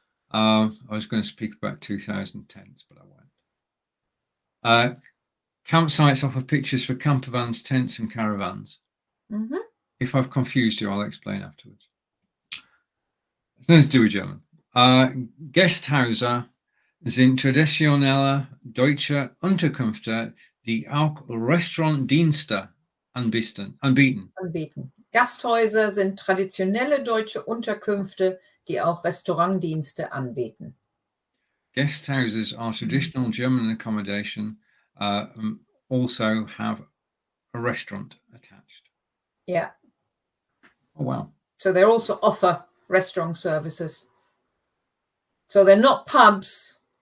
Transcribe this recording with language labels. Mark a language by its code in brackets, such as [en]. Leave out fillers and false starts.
[en] I was going to speak about 2000 tents, but I won't. Campsites offer pictures for camper vans, tents, and caravans. Mm-hmm. If I've confused you, I'll explain afterwards. It's nothing to do with German. [de] Gasthäuser sind traditionelle deutsche Unterkünfte, die auch Restaurantdienste anbieten. Gasthäuser sind traditionelle deutsche Unterkünfte, die auch Restaurantdienste anbieten. [en] Guesthouses are traditional German accommodation, also have a restaurant attached. Yeah. Oh, wow. So they also offer restaurant services. So they're not pubs.